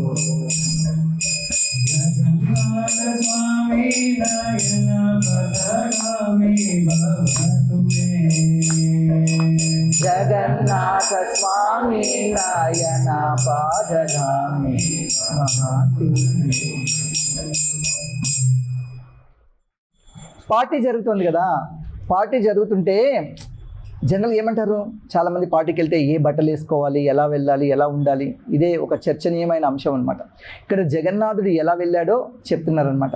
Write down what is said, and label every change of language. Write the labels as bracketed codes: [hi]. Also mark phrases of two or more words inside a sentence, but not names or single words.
[sa] जगन्नाथ स्वामी नयन पदगामी भवतु मे जगन्नाथ स्वामी नयन पादगामी महातु। [te] పార్టీ జరుగుతుంది కదా, పార్టీ జరుగుతుంటే జనరల్ ఏమంటారు, చాలామంది పార్టీకి వెళ్తే ఏ బట్టలు వేసుకోవాలి, ఎలా వెళ్ళాలి, ఎలా ఉండాలి, ఇదే ఒక చర్చనీయమైన అంశం అనమాట. ఇక్కడ జగన్నాథుడు ఎలా వెళ్ళాడో చెప్తున్నారనమాట.